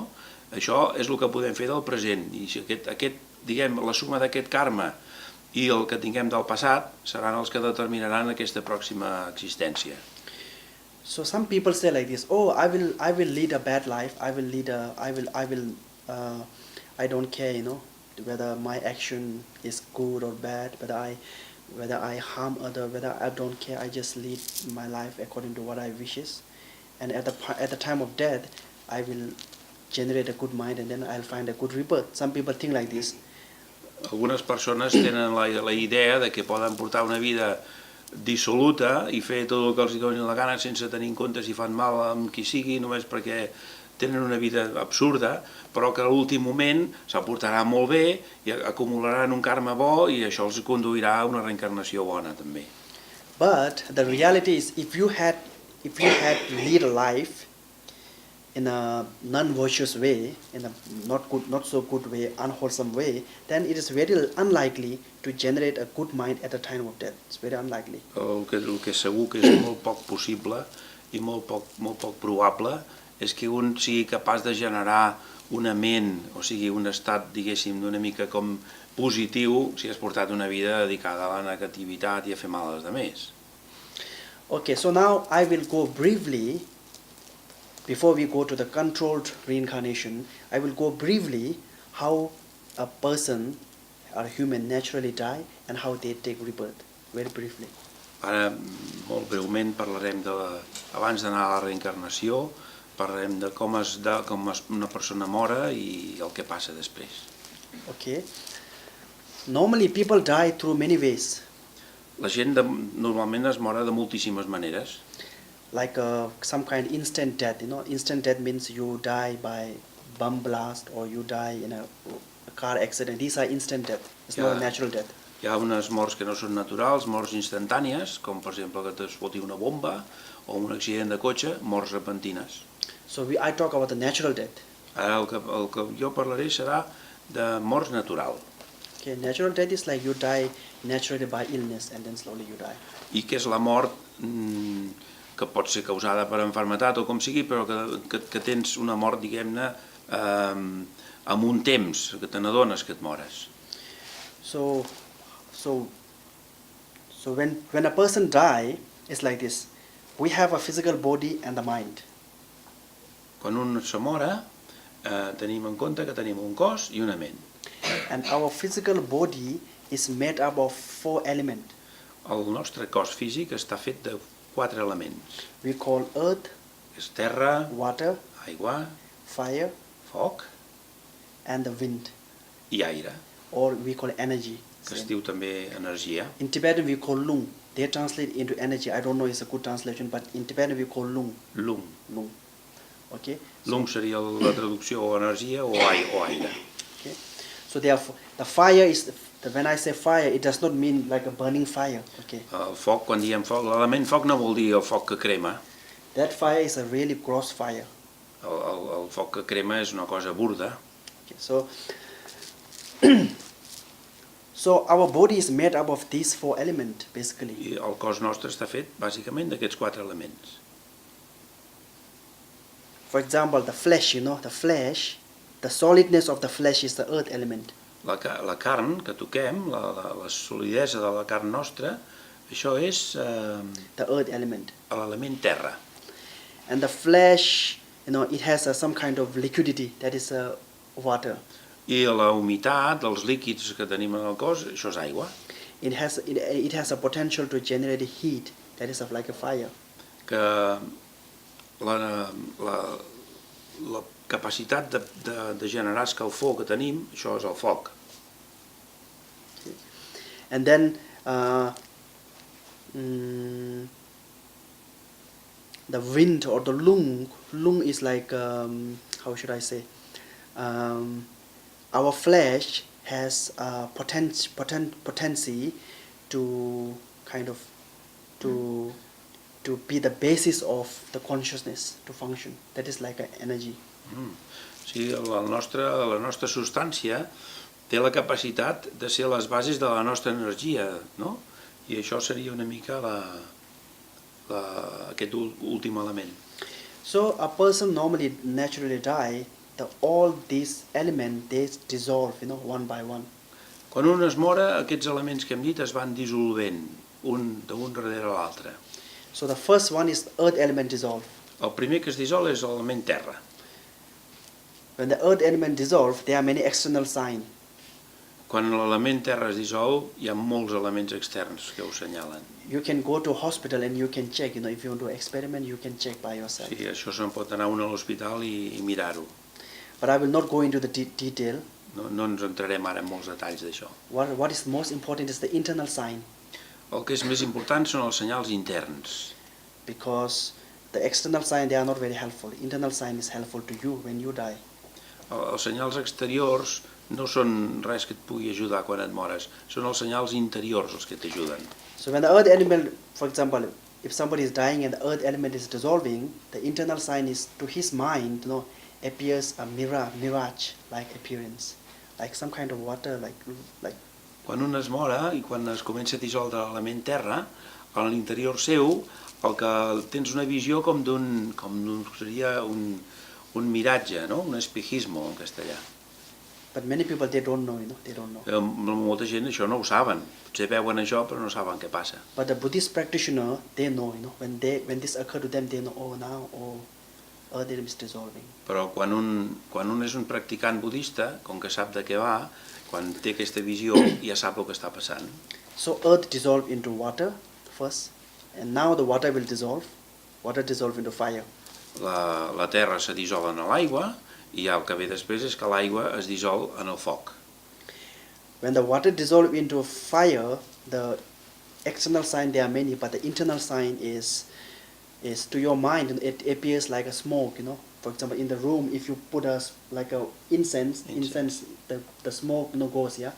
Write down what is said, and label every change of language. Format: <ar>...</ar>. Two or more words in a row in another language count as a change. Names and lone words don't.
<ca>Això és el que podem fer del present. I diguem, la suma d'aquest karma i el que tinguem del passat seran els que determinaran aquesta pròxima existència.</ca> <en>So some people say like this, oh, I will lead a bad life, I don't care, you know, whether my action is good or bad, whether I harm others, whether I don't care, I just lead my life according to what I wishes. And at the time of death, I will generate a good mind and then I'll find a good rebirth. Some people think like this.</en> <ca>Algunes persones tenen la idea de que poden portar una vida dissoluta i fer tot el que els doni la gana sense tenir en compte si fan mal amb qui sigui, només perquè tenen una vida absurda, però que a l'últim moment se'l portarà molt bé i acumularan un karma bo i això els conduirà a una reencarnació bona també.</ca> <en>But the reality is, if you had lead a life in a non-virtuous way, in a not so good way, unwholesome way, then it is very unlikely to generate a good mind at the time of death. It's very unlikely.</en> <ca>El que segur que és molt poc possible i molt poc probable és que un sigui capaç de generar una ment, o sigui, un estat, diguéssim, una mica com positiu si has portat una vida dedicada a la negativitat i a fer mal als altres.</ca> <en>Okay, so now I will go briefly, before we go to the controlled reincarnation, I will go briefly how a person or a human naturally die and how they take rebirth, very briefly.</en> <ca>Ara, molt breument, parlarem abans d'anar a la reencarnació, parlarem de com una persona mora i el que passa després.</ca> <en>Okay. Normally people die through many ways.</en> <ca>La gent normalment es mora de moltíssimes maneres.</ca> <en>like some kind of instant death. Instant death means you die by bomb blast or you die in a car accident. These are instant death. It's not natural death.</en> <ca>Hi ha unes morts que no són naturals, morts instantànies, com per exemple que t'exploti una bomba o un accident de cotxe, morts repentines.</ca> <en>So I talk about the natural death.</en> <ca>Ara el que jo parlaré serà de morts natural.</ca> <en>Okay, natural death is like you die naturally by illness and then slowly you die.</en> <ca>I què és la mort que pot ser causada per malaltia o com sigui, però que tens una mort, diguem-ne, amb un temps, que te n'adones que et mores.</ca> <en>So when a person die, it's like this. We have a physical body and the mind.</en> <ca>Quan un se mora, tenim en compte que tenim un cos i una ment.</ca> <en>And our physical body is made up of 4 elements.</en> <ca>El nostre cos físic està fet de 4 elements.</ca> <en>We call earth,</en> <ca>És terra,</ca> <en>water,</en> <ca>aigua,</ca> <en>fire,</en> <ca>foc</ca> <en>and the wind,</en> <ca>i aire,</ca> <en>or we call energy.</en> <ca>que es diu també energia.</ca> <en>In Tibetan we call lung. They translate into energy. I don't know if it's a good translation, but in Tibetan we call lung. Lung. Lung. Okay.</en> <ca>Lung seria la traducció o energia o aire.</ca> <en>Okay. So therefore, the fire is. When I say fire, it does not mean like a burning fire. Okay.</en> <ca>El foc, quan diem foc, l'element foc no vol dir el foc que crema.</ca> <en>That fire is a really gross fire.</en> <ca>El foc que crema és una cosa burda.</ca> <en>Okay. So our body is made up of these 4 elements, basically.</en> <ca>I el cos nostre està fet bàsicament d'aquests 4 elements.</ca> <en>For example, the flesh, the solidness of the flesh is the earth element.</en> <ca>La carn que toquem, la solidesa de la carn nostra, això és</ca> <en>the earth element.</en> <ca>L'element terra.</ca> <en>And the flesh, it has some kind of liquidity, that is water.</en> <ca>I la humitat dels líquids que tenim en el cos, això és aigua.</ca> <en>It has a potential to generate heat, that is like a fire.</en> <ca>Que la capacitat de generar escalfor que tenim, això és el foc.</ca> <en>Okay. And then the wind or the lung is like, how should I say, our flesh has potency to kind of to be the basis of the consciousness to function. That is like an energy.</en> <ca>Sí, la nostra substància té la capacitat de ser les bases de la nostra energia, no? I això seria una mica aquest últim element.</ca> <en>So a person normally naturally die. All these elements they dissolve, one by one.</en> <ca>Quan un es mora, aquests elements que hem dit es van dissolvent un darrere l'altre.</ca> <en>So the first one is earth element dissolve.</en> <ca>El primer que es dissol és l'element terra.</ca> <en>When the earth element dissolve, there are many external signs.</en> <ca>Quan l'element terra es dissol, hi ha molts elements externs que ho senyalen.</ca> <en>You can go to a hospital and you can check, if you want to experiment, you can check by yourself.</en> <ca>Sí, això se'n pot anar un a l'hospital i mirar-ho.</ca> <en>But I will not go into the detail.</en> <ca>No ens entrarem ara en molts detalls d'això.</ca> <en>What is most important is the internal sign.</en> <ca>El que és més important són els senyals interns.</ca> <en>Because the external sign, they are not very helpful. Internal sign is helpful to you when you die.</en> <ca>Els senyals exteriors no són res que et pugui ajudar quan et mores, són els senyals interiors els que t'ajuden.</ca> <en>So when the earth element, for example, if somebody is dying and the earth element is dissolving, the internal sign is to his mind, appears a mirage-like appearance, like some kind of water, like.</en> <ca>Quan un es mora i quan es comença a dissoldre l'element terra, a l'interior seu el que tens una visió com seria un miratge, no?</ca> <es>Un espejismo</es> <ca>en castellà.</ca> <en>But many people they don't know, they don't know.</en> <ca>Molta gent això no ho saben, potser veuen això però no saben què passa.</ca> <en>But the Buddhist practitioner, they know, when this occurs to them, they know, now, earth is dissolving.</en> <ca>Però quan un és un practicant budista, com que sap de què va, quan té aquesta visió ja sap el que està passant.</ca> <en>So earth dissolve into water first, and now the water will dissolve into fire.</en> <ca>La terra se dissol en l'aigua i el que ve després és que l'aigua es dissol en el foc.</ca> <en>When the water dissolve into fire, the external sign there are many, but the internal sign is is to your mind it appears like a smoke, you know. For example, in the room, if you put like a incense, the smoke goes, yeah.</en>